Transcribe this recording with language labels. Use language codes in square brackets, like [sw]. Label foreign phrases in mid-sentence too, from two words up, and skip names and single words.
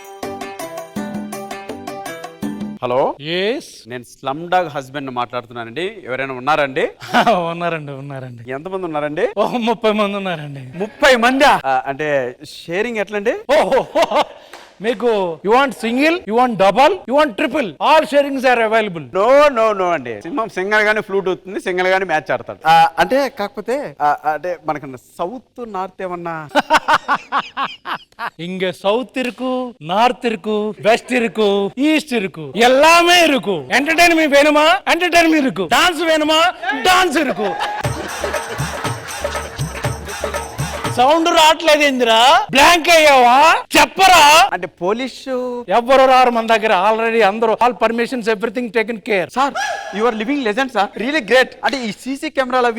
[te] హలో, ఎస్ నేను స్లమ్ డాగ్ హస్బెండ్ మాట్లాడుతున్నానండి. ఎవరైనా ఉన్నారండి? ఉన్నారండి. ఎంతమంది ఉన్నారండి? 30 మంది ఉన్నారండి. 30 మందా? అంటే షేరింగ్ ఎట్లండి? [en] మీకు you want single, you want double, you want triple, all sharings are available. [te] నో అండి. సింహం సింగల్ గానీ ఫ్లూట్ అవుతుంది, సింగల్ గానీ మ్యాచ్ ఆడతాడు. అంటే కాకపోతే అంటే మనకు [en] South North [te] ఏమన్నా? [ta] இங்க சவுத் இருக்கு, நார்த் இருக்கு, வெஸ்ட் இருக்கு, ஈஸ்ட் இருக்கு, எல்லாமே இருக்கு. என்டர்டெயின்மெண்ட் வேணுமா? என்டர்டெயின்மெண்ட் இருக்கு. டான்ஸ் வேணுமா? டான்ஸ் இருக்கு. [te] సౌండ్ రావట్లేదు ఏందిరా? బ్లాంక్ అయ్యావా? చెప్పరా. అంటే పోలీసు ఎవ్వరు రారు మన దగ్గర. [en] ఆల్రెడీ అందరూ all permissions everything taken care. sir you are living legend sir, really great. [te] అంటే ఈ [en] CC cameras [te] అవి